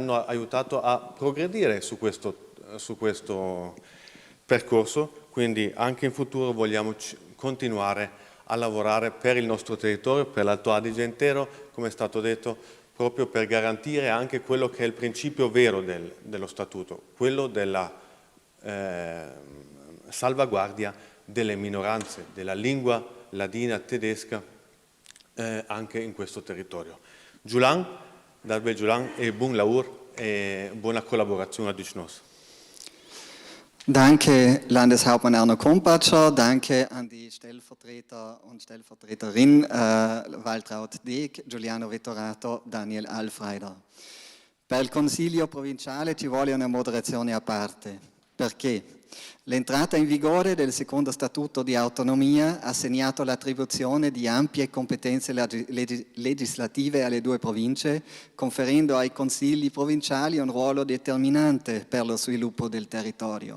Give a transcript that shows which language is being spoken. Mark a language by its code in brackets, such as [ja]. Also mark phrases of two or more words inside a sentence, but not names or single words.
[it] hanno aiutato a progredire su questo percorso, quindi anche in futuro vogliamo continuare a lavorare per il nostro territorio, per l'Alto Adige intero, come è stato detto, proprio per garantire anche quello che è il principio vero dello Statuto, quello della salvaguardia delle minoranze, della lingua ladina tedesca anche in questo territorio. Giulan, [lld] Darbe Giulan [it] e buon lavoro e buona collaborazione a Dicnos. [de] Danke, Landeshauptmann Arno Kompatscher, danke an die Stellvertreter und Stellvertreterin Waltraud Deeg, Giuliano Vettorato, Daniel Alfreider. [it] Per il Consiglio provinciale ci vuole una moderazione a parte. Perché? L'entrata in vigore del secondo statuto di autonomia ha segnato l'attribuzione di ampie competenze legislative alle due province, conferendo ai consigli provinciali un ruolo determinante per lo sviluppo del territorio.